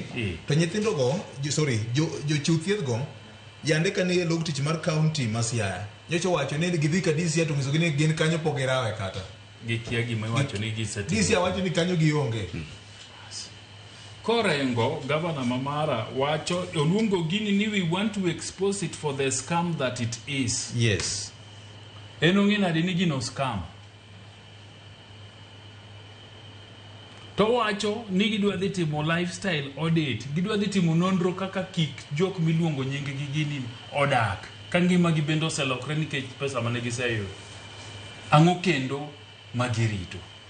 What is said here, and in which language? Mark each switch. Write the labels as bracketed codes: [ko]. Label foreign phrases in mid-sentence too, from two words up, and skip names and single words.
[luo] To nyithindo go jo thieth go yande kane log tich mar county Masiaya. Nyocho wacho ni gidhi ka DCI to nyiso ni gin kanyo pogerawe kata. Gikia gima wacho ni gisetiyo. DCI wacho ni kanyo gionge. Korengo, Governor Mamara, wacho, Olungo Gini ni [en] we want to expose it for the scam that it is. Yes. [luo] Enongi na dinigi no scam. To wacho, ni gidwa dhiti mo [en] lifestyle audit. [luo] Gidwa dhiti mo nondro kaka kik jok miluongo nyingi gini odak. Kangi magi bendo selokre ni kech pesa manegi sayo. Ango kendo magirito.